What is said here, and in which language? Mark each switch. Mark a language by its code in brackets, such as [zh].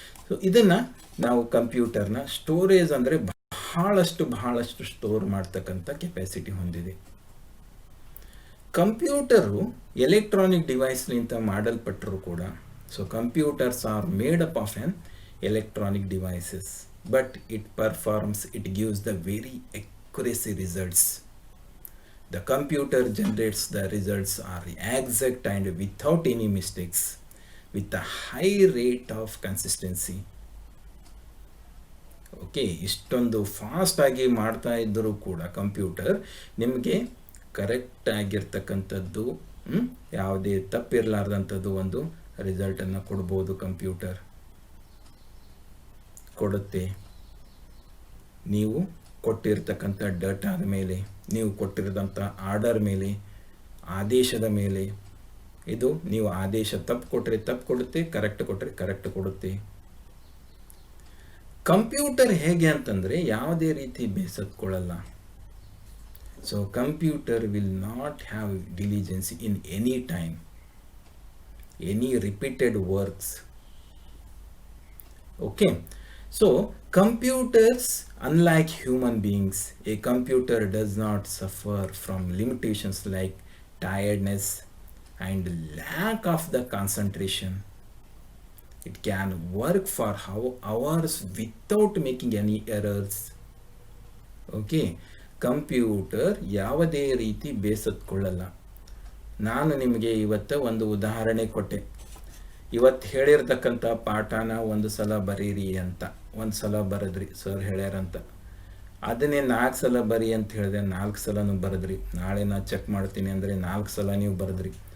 [kn] So ಇದನ್ನು ನಾವು ಕಂಪ್ಯೂಟರ್ನ storage ಅಂದರೆ ಬಹಳಷ್ಟು ಸ್ಟೋರ್ ಮಾಡ್ತಕ್ಕಂಥ ಕೆಪಾಸಿಟಿ ಹೊಂದಿದೆ. ಕಂಪ್ಯೂಟರು ಎಲೆಕ್ಟ್ರಾನಿಕ್ ಡಿವೈಸ್ನಿಂದ ಮಾಡಲ್ಪಟ್ಟರೂ ಕೂಡ, [en] So computers are made up of on electronic devices, but it gives the very accuracy results. The computer generates the results are exact and without any mistakes, with a high rate of consistency. [kn] Okay, ಇಷ್ಟೊಂದು ಫಾಸ್ಟಾಗಿ ಮಾಡ್ತಾ ಇದ್ದರೂ ಕೂಡ computer ನಿಮಗೆ correct ಆಗಿರ್ತಕ್ಕಂಥದ್ದು, ಯಾವುದೇ ತಪ್ಪಿರಲಾರ್ದಂಥದ್ದು ಒಂದು ರಿಸಲ್ಟನ್ನು ಕೊಡ್ಬೋದು. ಕಂಪ್ಯೂಟರ್ ಕೊಡುತ್ತೆ. ನೀವು ಕೊಟ್ಟಿರ್ತಕ್ಕಂಥ ಡೇಟಾದ ಮೇಲೆ, ನೀವು ಕೊಟ್ಟಿರೋದಂಥ ಆರ್ಡರ್ ಮೇಲೆ, ಆದೇಶದ ಮೇಲೆ. ಇದು ನೀವು ಆದೇಶ ತಪ್ಪು ಕೊಟ್ಟರೆ ತಪ್ಪು ಕೊಡುತ್ತೆ, ಕರೆಕ್ಟ್ ಕೊಟ್ಟರೆ ಕರೆಕ್ಟ್ ಕೊಡುತ್ತೆ. ಕಂಪ್ಯೂಟರ್ ಹೇಗೆ ಅಂತಂದರೆ ಯಾವುದೇ ರೀತಿ ಬೇಸತ್ಕೊಳ್ಳಲ್ಲ. [en] So computer will not have diligence in any time, any repeated works. Okay, so computers, unlike human beings, a computer does not suffer from limitations like tiredness and lack of the concentration. It can work for hours without making any errors. [kn] Okay, computer ಯಾವುದೇ ರೀತಿ ಬೇಸತ್ಕೊಳ್ಳಲ್ಲ. ನಾನು ನಿಮಗೆ ಇವತ್ತು ಒಂದು ಉದಾಹರಣೆ ಕೊಟ್ಟೆ. ಇವತ್ತು ಹೇಳಿರ್ತಕ್ಕಂಥ ಪಾಠನ ಒಂದು ಸಲ ಬರೀರಿ ಅಂತ, ಒಂದು ಸಲ ಬರೆದ್ರಿ, ಸರ್ ಹೇಳ್ಯಾರಂತ. ಅದನ್ನೇ 4 ಸಲ ಬರಿ ಅಂತ ಹೇಳಿದೆ, 4 ಸಲನೂ ಬರೆದ್ರಿ. ನಾಳೆ ನಾ ಚೆಕ್ ಮಾಡ್ತೀನಿ ಅಂದರೆ 4 ಸಲ ನೀವು ಬರೆದ್ರಿ.